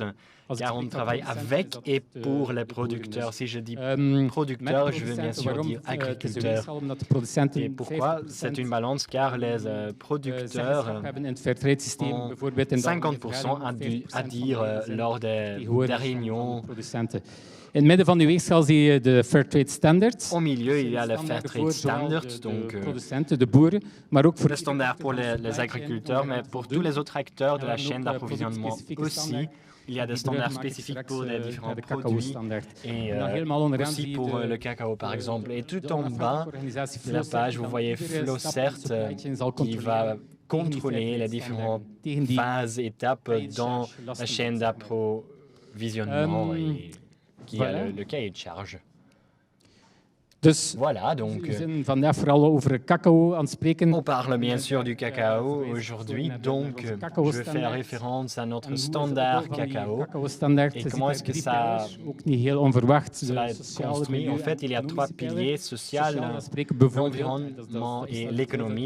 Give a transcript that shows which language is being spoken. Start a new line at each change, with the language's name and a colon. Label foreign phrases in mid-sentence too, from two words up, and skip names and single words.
French: Car on travaille avec et pour les producteurs. Si je dis producteurs, je veux bien sûr dire agriculteurs. Et pourquoi c'est une balance? Car les producteurs ont 50% à dire lors des réunions.
Dutch: In het midden van de weegschaal zie je de Fairtrade Standards.
French: Au milieu, il y a le Fairtrade Standards, donc
Dutch: producenten, de boeren, maar ook voor
French: le standard pour les agriculteurs, mais pour tous les autres acteurs de la chaîne d'approvisionnement aussi. Il y a des standards spécifiques pour les différents produits et aussi pour le cacao, par exemple. Et tout en bas de la page, vous voyez Flowcert qui va contrôler les différentes phases, étapes dans la chaîne d'approvisionnement et qui a le cahier de charge.
Dutch: Dus
French: voilà, donc,
Dutch: we zijn vandaag vooral over cacao aan het spreken.
French: On parle bien sûr du cacao aujourd'hui, donc je vais faire référence à notre standard cacao. Et comment est-ce que ça est construit? En fait, il y a trois piliers, social, l'environnement et l'économie.